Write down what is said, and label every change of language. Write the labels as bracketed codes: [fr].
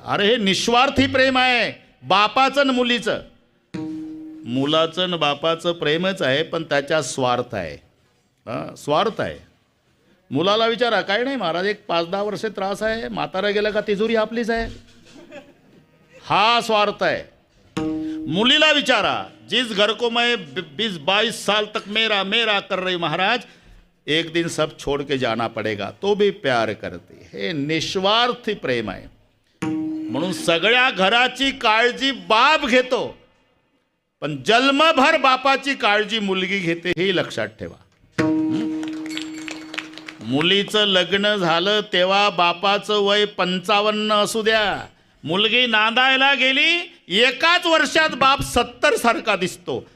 [mr] अरे हे निस्वार्थी प्रेम आहे, बापाचं न मुलीचं. मुलाचं न बापाचं प्रेमच आहे, पण त्याच्या स्वार्थ आहे. स्वार्थ आहे. मुलाला विचारा, काय नाही महाराज, एक 5-10 वर्ष त्रास आहे, म्हातारा गेला का तिजोरी आपलीच आहे. हा स्वार्थ आहे. मुलीला विचारा, [hi] जिस घर को मैं 20-22 साल तक मेरा मेरा कर रही महाराज, एक दिन सब छोड़ के जाना पड़ेगा, तो भी प्यार करते. [mr] हे निस्वार्थी प्रेम आहे. म्हणून सगळ्या घराची काळजी बाप घेतो, पण जन्मभर बापाची काळजी मुलगी घेते, हे लक्षात ठेवा. मुलीचं लग्न झालं तेव्हा बापाचं वय 55 असू द्या, मुलगी नांदायला गेली, एकाच वर्षात बाप 70 सारखा दिसतो.